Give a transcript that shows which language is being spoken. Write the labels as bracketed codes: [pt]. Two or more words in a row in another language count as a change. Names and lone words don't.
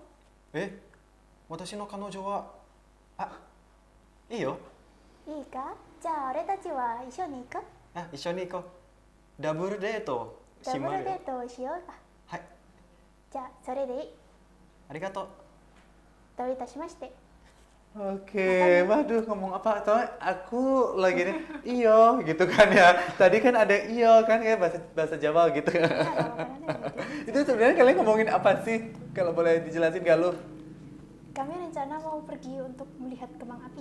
[ja] 私の彼女は、いいよ。う？いいか？じゃあ俺たちは一緒に行く？一緒に行こう。ダブルデートじゃあこ Shimaru れでどうしようか。 Hai, じゃあそれでいい。 arigato. どういたしまして。 [id] Oke, waduh ngomong apa? Soalnya aku lagi nih, iyo gitu kan ya. Tadi kan ada iyo kan kayak bahasa Jawa gitu. Itu sebenarnya kalian ngomongin apa sih? Kalau boleh dijelasin Galuh. Kami rencana mau pergi untuk melihat kembang api.